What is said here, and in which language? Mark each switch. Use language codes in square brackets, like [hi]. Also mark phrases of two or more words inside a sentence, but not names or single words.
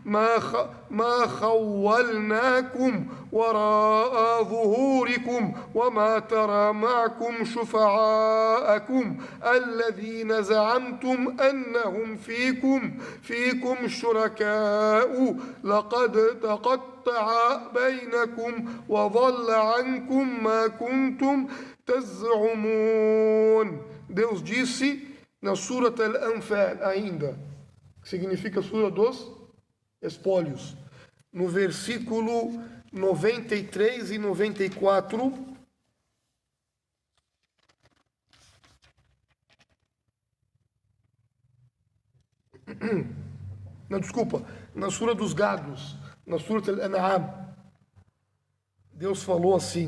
[ar] ما خولناكم وراء ظهوركم وما ترى معكم شفعاءكم الذين زعمتم أنهم فيكم شركاء لقد تقطع بينكم وضل عنكم ما كنتم تزعمون. [pt] Deus disse na Surat Al-Anfal ainda, que significa Sura dos Espólios, no versículo 93 e 94, não, desculpa, na Sura dos Gados, na Surat Al-An'am, Deus falou assim,